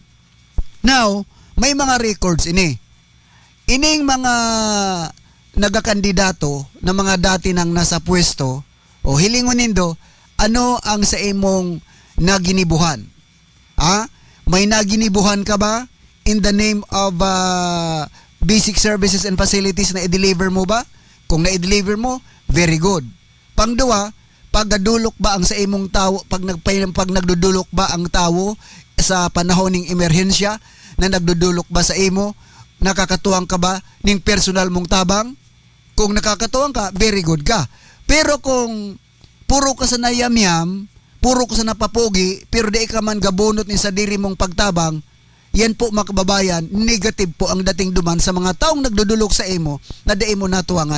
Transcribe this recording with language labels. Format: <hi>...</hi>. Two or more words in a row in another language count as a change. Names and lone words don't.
<bik>Now, may mga records ini. Ining mga nagakandidato na mga dati nang nasa pwesto, o hilingon nindo, ano ang sa imong naginibuhan? May naginibuhan ka ba</bik> <en>in the name of basic services and facilities</en> <bik>na i-deliver mo ba? Kung na-deliver mo,</bik> <en>very good.</en> <bik>Pangduwa, pagdadulok ba ang sa imong tao, pag nagdudulok ba ang tao sa panahon ng emerhensya, na nagdudulok ba sa imo, nakakatuwang ka ba ning personal mong tabang? Kung nakakatuwang ka,</bik> <en>very good</en> <bik>ka. Pero kung puro ka sa nayamyam, puro ka sa napapogi, pero di ka man gabunot ni sa diri mong pagtabang, yan po mga kababayan, negative po ang dating duman sa mga taong nagdudulok sa imo na di mo natuwangan.</bik>